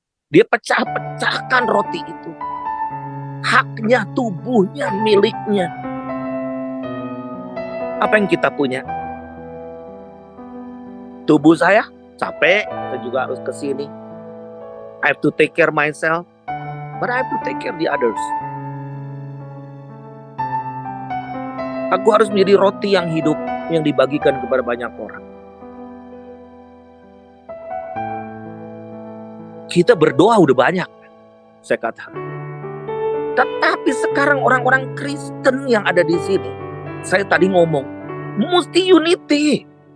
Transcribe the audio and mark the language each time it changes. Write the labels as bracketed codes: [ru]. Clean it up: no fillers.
[id] Dia pecah-pecahkan roti itu. Haknya, tubuhnya, miliknya. Apa yang kita punya? Tubuh saya capek, saya juga harus ke sini. [en] I have to take care myself, but I have to take care the others. [id] Aku harus menjadi roti yang hidup, yang dibagikan kepada banyak orang. Kita berdoa udah banyak, saya katakan. Tetapi sekarang orang-orang Kristen yang ada di sini, saya tadi ngomong, mesti unity.